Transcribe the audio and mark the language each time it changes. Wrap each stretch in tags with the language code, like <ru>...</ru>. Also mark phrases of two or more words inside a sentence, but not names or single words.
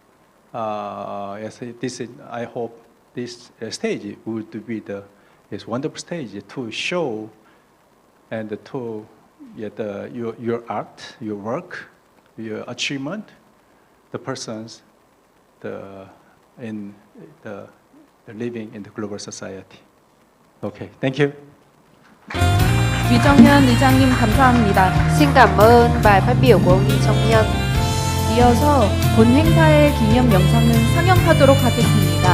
<en>I hope this stage would be this wonderful stage to show and to your art, your work, your achievement, the persons in the living in the global society. Okay, thank you.</en> <ko>위정현 의장님 감사합니다.</ko> <vi>Xin cảm ơn bài phát biểu của ông Lee Jong-hyun.</vi> <ko>이어서 본 행사의 기념 영상을 상영하도록 하겠습니다.</ko>